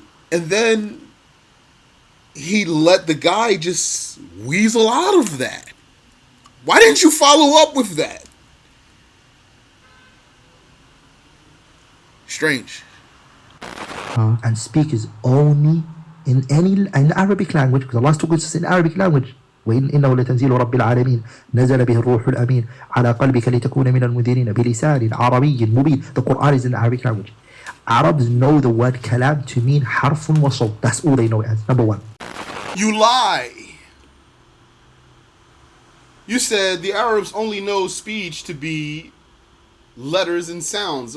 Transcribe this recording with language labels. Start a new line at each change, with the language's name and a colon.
English: And then he let the guy just weasel out of that. Why didn't you follow up with that? Strange. And speak is only in Arabic language, because Allah talks us in Arabic language.
Arabic: وإنه لتنزيل رب العالمين نزل به الروح الأمين على قلبك لتكون من المنذرين بلسان عربي مبين.
English: The Quran is in Arabic language. Arabs know the word kalam to mean harfun wa sawt. That's all they know it as. Number one. You lie. You said the Arabs only know speech to be letters and sounds.